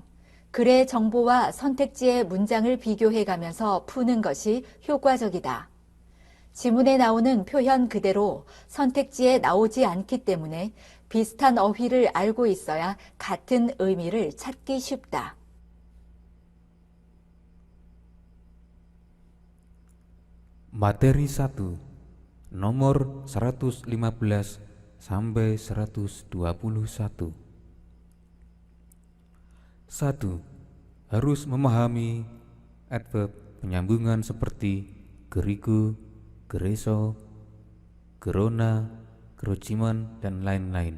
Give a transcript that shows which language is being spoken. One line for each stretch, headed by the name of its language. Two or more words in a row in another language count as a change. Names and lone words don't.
Korean: 글의 정보와 선택지의 문장을 비교해가면서 푸는 것이 효과적이다. 지문에 나오는 표현 그대로 선택지에 나오지 않기 때문에 비슷한 어휘를 알고 있어야 같은 의미를 찾기 쉽다.
Indonesian: Materi 1. Nomor 115 sampai 121. 1. Harus memahami adverb penyambungan seperti geriku, gereso, gerona, gerociman, dan lain-lain.